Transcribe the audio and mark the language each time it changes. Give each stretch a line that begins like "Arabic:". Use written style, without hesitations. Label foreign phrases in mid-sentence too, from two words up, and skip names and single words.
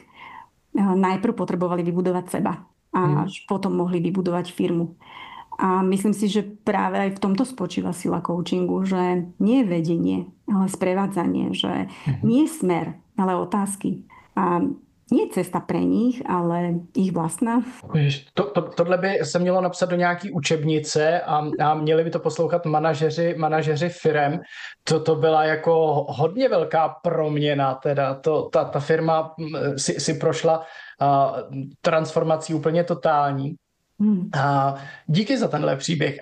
Slovak: Najprv potrebovali vybudovať seba a až potom mohli vybudovať firmu. A myslím si, že práve aj v tomto spočíva sila coachingu, že nie je vedenie, ale sprevádzanie, že nie je smer, ale otázky. A nie je cesta pre nich, ale ich vlastná.
Czech: Tohle by se mělo napsat do nějaký učebnice a měli by to poslouchat manažeři firem. To byla jako hodně velká proměna. Teda ta firma si prošla transformací úplně totální. A díky za tenhle příběh.